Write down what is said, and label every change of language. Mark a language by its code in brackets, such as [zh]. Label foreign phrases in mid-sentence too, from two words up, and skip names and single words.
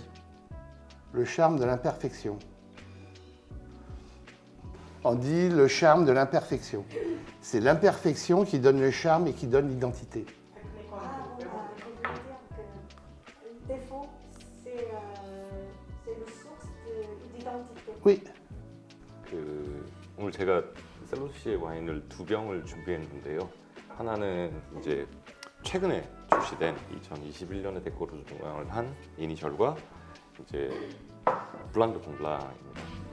[fr] Le charme de l'imperfection. On dit le charme de l'imperfection. C'est l'imperfection qui donne le charme et qui donne l'identité. Le défaut, c'est une source d'identité. Oui. [ko] 오늘 제가 셀로스 씨의 와인을 두 병을 준비했는데요. 하나는 이제 최근에 출시된 2021년에 데코르주앙을 한 이니셜과 이제 블랑 드 콩블랑입니다.